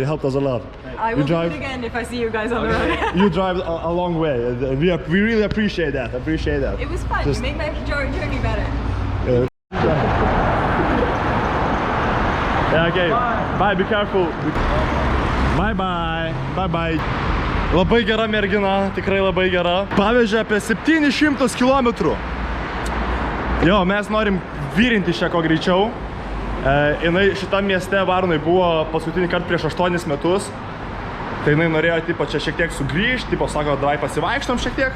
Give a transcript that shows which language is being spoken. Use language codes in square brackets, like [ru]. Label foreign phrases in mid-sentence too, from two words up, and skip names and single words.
[en] I will do it again if I see you guys on the road. You drive a long way. We really appreciate that. It was fun. Just- You made my journey better. Yeah, okay. Bye, be careful. Bye. [lt] Labai gera mergina, tikrai labai gera. Pavežė apie 700 km. Jo, mes norim vyrinti šią ko greičiau. Jinai šitam mieste Varnoj buvo paskutinį kartą prieš 8 metus. Tai jinai norėjo tipo čia šiek tiek sugrįžti, tipo sako, davai pasivaikštom šiek tiek.